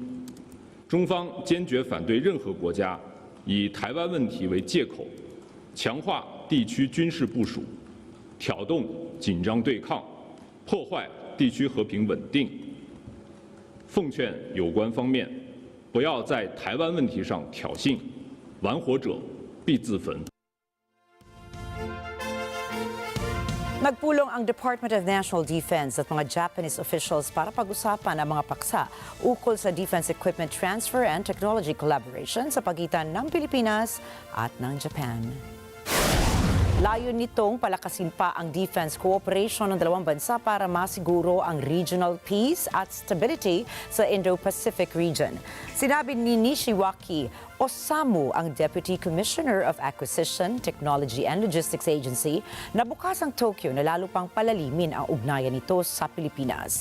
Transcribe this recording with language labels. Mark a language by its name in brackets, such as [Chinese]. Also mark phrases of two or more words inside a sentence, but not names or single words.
[Chinese] 中方坚决反对任何国家以台湾问题为借口，强化地区军事部署，挑动紧张对抗，破坏地区和平稳定。奉劝有关方面不要在台湾问题上挑衅，玩火者必自焚。 [Filipino] Nagpulong ang Department of National Defense at mga [English] Japanese officials [Filipino] para pag-usapan ang mga paksa ukol sa [English] defense equipment transfer and technology collaboration [Filipino] sa pagitan ng Pilipinas at ng Japan. Layon nitong palakasin pa ang [English] defense cooperation [Filipino] ng dalawang bansa para masiguro ang [English] regional peace [Filipino] at stability sa [English] Indo-Pacific region. [Filipino] Sinabi ni Nishiwaki Osamu, ang Deputy Commissioner of Acquisition, Technology and Logistics Agency, na bukas ang Tokyo na lalo pang palalimin ang ugnayan nito sa Pilipinas.